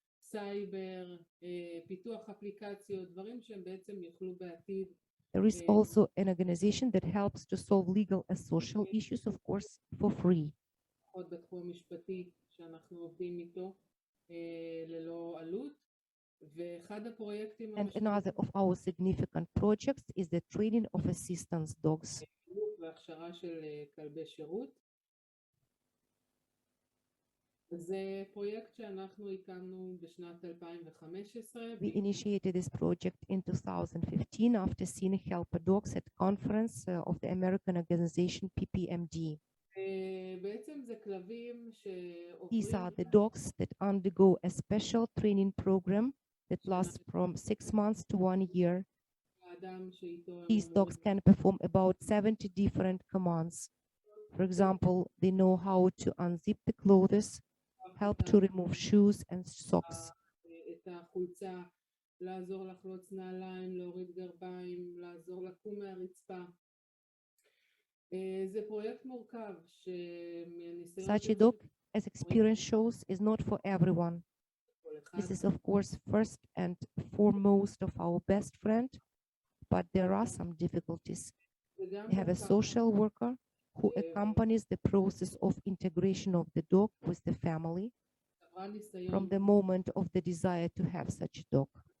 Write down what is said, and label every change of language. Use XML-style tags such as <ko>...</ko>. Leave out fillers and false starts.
<he>סייבר, פיתוח אפליקציות, דברים שהם בעצם יוכלו בעתיד</he> <en>There is also an organization that helps to solve legal and social issues, of course, for free.</en> <he>עוד בתחום המשפטי שאנחנו עובדים איתו ללא עלות. ואחד הפרויקטים</he> <en>And another of our significant projects is the training of assistance dogs.</en> <he>והכשרה של כלבי שירות. זה פרויקט שאנחנו הקמנו בשנת 2015.</he> <en>We initiated this project in 2015 after seeing helper dogs at conference of the American organization PPMD.</en> <he>בעצם זה כלבים</he> <en>These are the</en> <he>שעוברים</he> <en>dogs that undergo a special training program that lasts from 6 months to 1 year.</en> <he>לאדם שאיתו הם</he> <en>These dogs</en> <he>אמורים</he> <en>can perform about 70 different commands. For example, they know how to unzip the clothes, help to remove shoes and socks,</en> <he>את החולצה, לעזור לחלוץ נעליים, להוריד גרביים, לעזור לקום מהרצפה. זה פרויקט מורכב שמניסיון</he> <en>Such a dog, as experience shows, is not for everyone. This is, of course, first and foremost of our best friend, but there are some difficulties. We have a social worker who accompanies the process of integration of the dog with the family from the moment of the desire to have such a dog.</en>